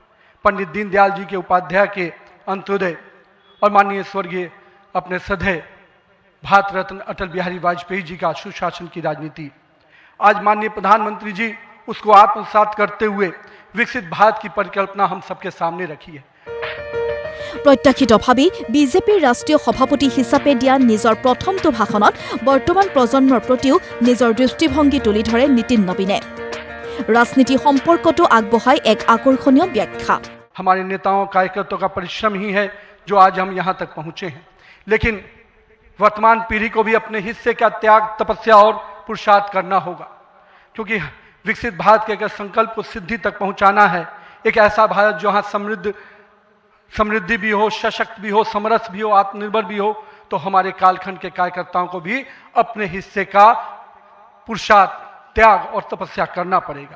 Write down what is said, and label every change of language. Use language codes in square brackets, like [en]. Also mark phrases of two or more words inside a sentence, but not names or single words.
[hi] पंडित दीनदयाल जी के उपाध्याय के अंत्योदय और माननीय स्वर्गीय अपने सधे भारत रत्न अटल बिहारी वाजपेयी जी का सुशासन की राजनीति, आज माननीय प्रधानमंत्री जी उसको आत्मसात करते हुए विकसित भारत की परिकल्पना हम सबके सामने रखी है। [as] প্ৰত্যাশিতভাৱে বিজেপিৰ ৰাষ্ট্ৰীয় সভাপতি হিচাপে দিয়া নিজৰ প্ৰথমটো ভাষণত বৰ্তমান প্ৰজন্মৰ প্ৰতিও নিজৰ দৃষ্টিভংগী তুলি ধৰে নীতিন নবীনে। ৰাজনীতি সম্পৰ্কটো আগবঢ়াই এক আকৰ্ষণীয় ব্যাখ্যা। [hi] हमारे नेताओं कार्यकर्ताओं का परिश्रम ही है जो आज हम यहाँ तक पहुँचे हैं। लेकिन वर्तमान पीढ़ी को भी अपने हिस्से का त्याग, तपस्या और पुरुषार्थ करना होगा, क्योंकि विकसित भारत के अगर संकल्प को सिद्धि तक पहुँचाना है, एक ऐसा भारत जहाँ समृद्धि भी हो, सशक्त भी हो, समरस भी हो, आत्मनिर्भर भी हो, तो हमारे कालखंड के कार्यकर्ताओं को भी अपने हिस्से का पुरुषार्थ, त्याग और तपस्या करना पड़ेगा।